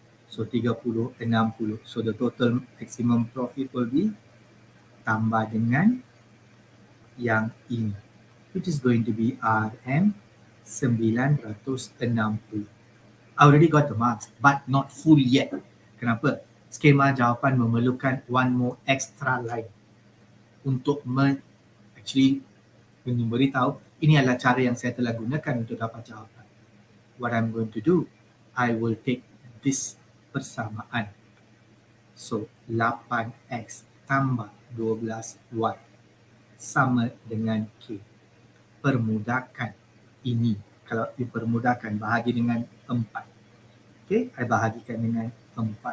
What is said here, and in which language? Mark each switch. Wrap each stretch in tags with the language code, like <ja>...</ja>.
<en>So 30, 60. So the total maximum profit will be tambah dengan yang ini, which is going to be RM 960. I already got the marks, but not full yet.</en> <ms>Kenapa? Skema jawapan memerlukan one more extra line untuk memberitahu ini adalah cara yang saya telah gunakan untuk dapat jawapan.</ms> <en>What I'm going to do, I will take this persamaan.</en> <ms>So 8x tambah 12y sama dengan K. Permudahkan ini. Kalau dipermudahkan, bahagi dengan 4. Okay, I bahagikan dengan 4.</ms>